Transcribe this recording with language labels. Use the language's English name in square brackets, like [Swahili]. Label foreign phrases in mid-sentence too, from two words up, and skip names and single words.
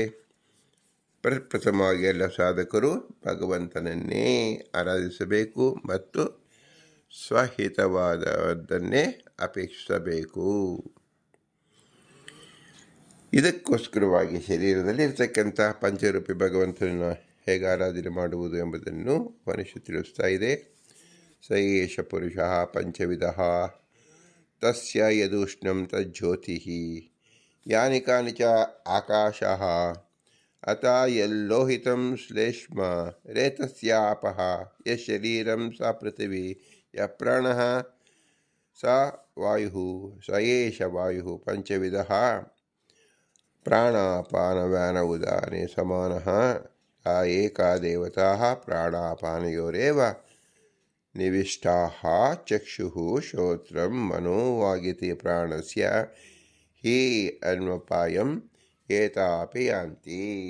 [Kannada] ಪ್ರಪ್ರಥಮವಾಗಿ ಎಲ್ಲ ಸಾಧಕರು ಭಗವಂತನನ್ನೇ ಆರಾಧಿಸಬೇಕು ಮತ್ತು ಸ್ವಹಿತವಾದದ್ದನ್ನೇ ಅಪೇಕ್ಷಿಸಬೇಕು. ಇದಕ್ಕೋಸ್ಕರವಾಗಿ ಶರೀರದಲ್ಲಿ ಇರತಕ್ಕಂಥ ಪಂಚರೂಪಿ ಭಗವಂತನನ್ನು ಹೇಗೆ ಆರಾಧನೆ ಮಾಡುವುದು ಎಂಬುದನ್ನು ಉಪನಿಷತ್ತು ತಿಳಿಸ್ತಾ ಇದೆ. [Sanskrit] ಸ ಏಷ ಪುರುಷ ಪಂಚವಿಧ ತಸ್ಯ ಯದೂಷ್ಣಂ ತಜ್ಜ್ಯೋತಿ ಯಾನಿ ಕಾನಿ ಚ ಆಕಾಶಃ ಅತ ಯಲ್ಲೋಹಿತಂ ಶ್ಲೇಷ್ಮ ರೇತಸ್ಯಾಪಃ ಯಶರೀರಂ ಸ ಪೃಥಿವಿ ಯ ಪ್ರಾಣಃ ಸ ವಾಯುಃ ಸ ಏಷ ವಾಯುಃ ಪಂಚವಿಧಃ ಪ್ರಾಣಾಪಾನವ್ಯಾನ ಉದಾನೆ ಸಮಾನಃ ಸ ಏಕಾ ದೇವತಾಃ ಪ್ರಾಣಾಪಾನಯೋರೇವ ನಿವಿಷ್ಟಾಃ ಚಕ್ಷುಃ ಶ್ರೋತ್ರಂ ಮನೋ ವಾಗಿತಿ ಪ್ರಾಣಸ್ಯ ಹಿ ಅನ್ವಪಾಯಂ ಏತಾಪಿ ಯಾಂತಿ.